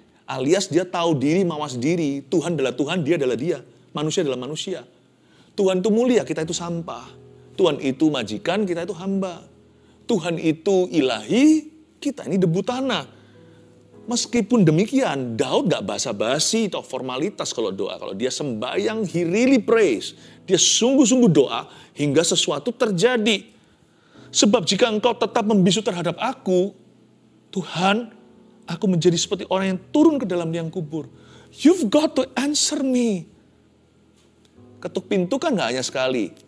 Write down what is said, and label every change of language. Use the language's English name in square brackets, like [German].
[Indonesian] Alias dia tahu diri, mawas diri, Tuhan adalah Tuhan, dia adalah dia, manusia adalah manusia. Tuhan itu mulia, kita itu sampah. Tuhan itu majikan, kita itu hamba. Tuhan itu ilahi, kita ini debu tanah. Meskipun demikian, Daud gak basa-basi atau formalitas kalau doa. Kalau dia sembahyang, [English] he really prays. [Indonesian] Dia sungguh-sungguh doa hingga sesuatu terjadi. Sebab jika engkau tetap membisu terhadap aku, Tuhan, aku menjadi seperti orang yang turun ke dalam liang kubur. [English] You've got to answer me. [Indonesian] Ketuk pintu kan gak hanya sekali.